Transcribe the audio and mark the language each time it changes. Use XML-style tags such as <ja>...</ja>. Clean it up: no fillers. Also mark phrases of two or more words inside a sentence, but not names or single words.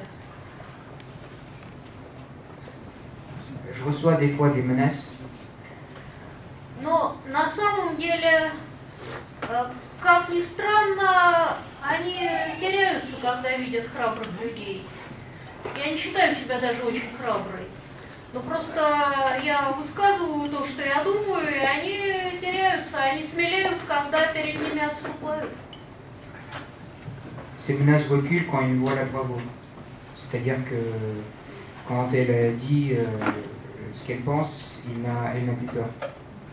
<fr>Je reçois des fois des menaces.</fr> <ru>Но на самом деле, как ни странно, они теряются, когда видят храбрых людей. Я не считаю себя даже очень храброй. Но просто я высказываю то, что я думаю, и они теряются, они смелеют, когда перед ними отступают.</ru> <fr>Ces menaces reculent quand ils voient la bravoure. C'est-à-dire que quand elle dit ce qu'elle pense, elle n'a plus peur.</fr>